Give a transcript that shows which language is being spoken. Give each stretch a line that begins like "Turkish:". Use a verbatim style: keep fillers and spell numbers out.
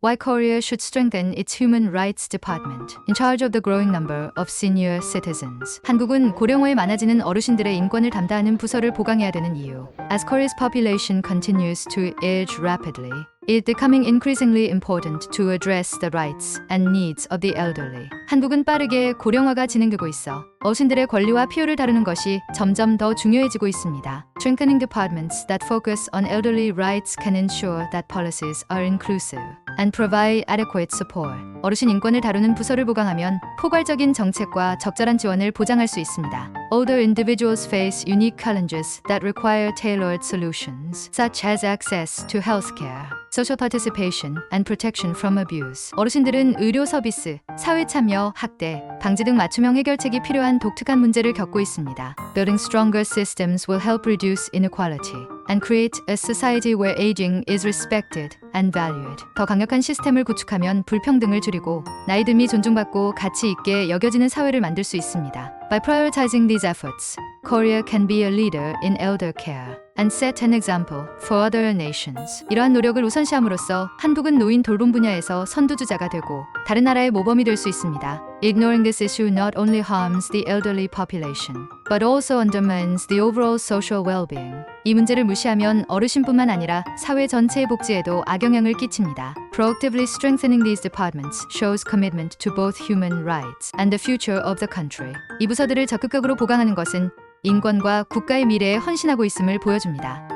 English: Why Korea should strengthen its human rights department in charge of the growing number of senior citizens.
Korean: 한국은 고령화에 많아지는 어르신들의 인권을 담당하는 부서를 보강해야 되는 이유.
English: As Korea's population continues to age rapidly, it's becoming increasingly important to address the rights and needs of the elderly.
Korean: 한국은 빠르게 고령화가 진행되고 있어 어르신들의 권리와 필요를 다루는 것이 점점 더 중요해지고 있습니다.
English: Strengthening departments that focus on elderly rights can ensure that policies are inclusive and provide adequate support.
Korean: 어르신 인권을 다루는 부서를 보강하면 포괄적인 정책과 적절한 지원을 보장할 수 있습니다.
English: Older individuals face unique challenges that require tailored solutions, such as access to healthcare, social participation, and protection from abuse.
Korean: 어르신들은 의료 서비스, 사회 참여, 학대, 방지 등 맞춤형 해결책이 필요한 독특한 문제를 겪고 있습니다.
English: Building stronger systems will help reduce inequality and create a society where aging is respected and valued.
Korean: 더 강력한 시스템을 구축하면 불평등을 줄이고 나이듦이 존중받고 가치 있게 여겨지는 사회를 만들 수 있습니다.
English: By prioritizing these efforts, Korea can be a leader in elder care and set an example for other nations.
Korean: 이러한 노력을 우선시함으로써 한국은 노인 돌봄 분야에서 선두주자가 되고 다른 나라의 모범이 될 수 있습니다.
English: Ignoring this issue not only harms the elderly population, but also undermines the overall social well-being.
Korean: 이 문제를 무시하면 어르신뿐만 아니라 사회 전체의 복지에도 악영향을 끼칩니다.
English: Proactively strengthening these departments shows commitment to both human rights and the future of the country.
Korean: 이 부서들을 적극적으로 보강하는 것은 인권과 국가의 미래에 헌신하고 있음을 보여줍니다.